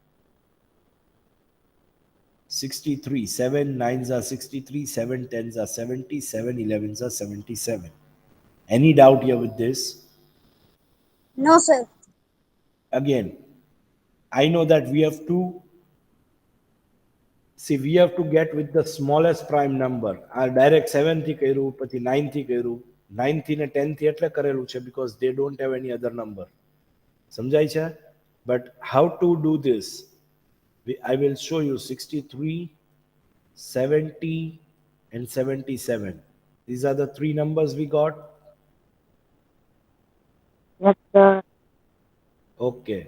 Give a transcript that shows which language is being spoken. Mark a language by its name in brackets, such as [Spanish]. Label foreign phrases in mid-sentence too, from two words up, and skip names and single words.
[English] 63, 7 9s are 63, 7 10s are 70, 7 11s are 77. Any doubt here with this? No, sir. Again, I know that we have to get with the smallest prime number. [Gujarati] આ direct 7 થી કર્યું, પછી 9 થી કર્યું. 9 થી ને 10 થી એટલે કરેલું છે [English] because they don't have any other number. [Gujarati] સમજાય છે? [English] But how to do this? I will show you 63, 70 and 77. These are the three numbers we got. Yes, sir. Okay.